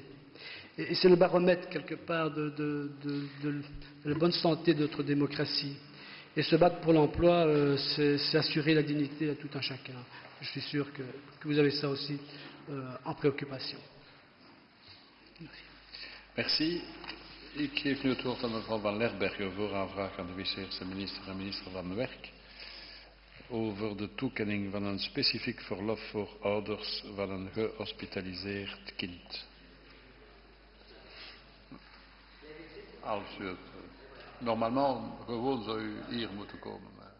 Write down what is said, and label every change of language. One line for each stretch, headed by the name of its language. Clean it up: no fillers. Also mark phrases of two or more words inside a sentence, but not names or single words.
French: Et c'est le baromètre, quelque part, de la bonne santé de notre démocratie. Et se battre pour l'emploi, c'est assurer la dignité à tout un chacun. Je suis sûr que vous avez ça aussi en préoccupation. Merci.
Dutch: Ik geef nu het woord aan mevrouw Van Lerbergen voor haar vraag aan de vice-eerste minister en minister van Werk over de toekenning van een specifiek verlof voor ouders van een gehospitaliseerd kind. Als u het, normalement gewoon zou u hier moeten komen.